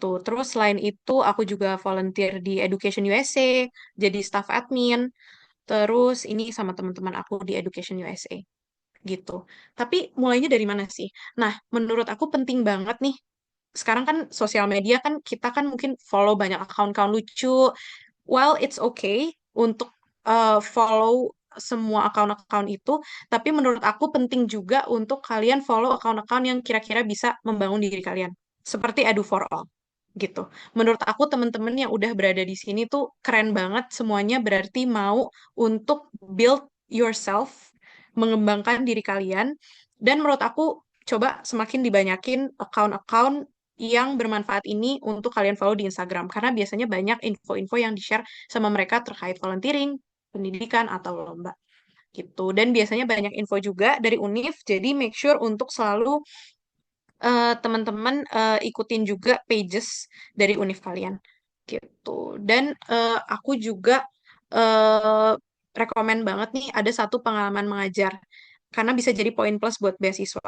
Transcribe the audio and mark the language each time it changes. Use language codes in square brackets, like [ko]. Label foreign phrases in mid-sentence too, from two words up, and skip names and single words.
[id] Terus selain itu aku juga volunteer di Education USA jadi staff admin. Terus ini sama teman-teman aku di Education USA gitu. Tapi mulainya dari mana sih? Nah, menurut aku penting banget nih. Sekarang kan sosial media kan kita kan mungkin follow banyak account-account lucu. [en] Well, it's okay [id] untuk follow semua account-account itu, tapi menurut aku penting juga untuk kalian follow account-account yang kira-kira bisa membangun diri kalian. Seperti Edu for All gitu. Menurut aku teman-teman yang udah berada di sini tuh keren banget semuanya berarti mau untuk [en] build yourself, [id] mengembangkan diri kalian dan menurut aku coba semakin dibanyakin account-account yang bermanfaat ini untuk kalian follow di Instagram karena biasanya banyak info-info yang di-share sama mereka terkait volunteering, pendidikan atau lomba gitu. Dan biasanya banyak info juga dari Univ, jadi [en] make sure [id] untuk selalu teman-teman ikutin juga pages dari univ kalian gitu. Dan aku juga uh, rekomen banget nih ada satu pengalaman mengajar karena bisa jadi poin plus buat beasiswa.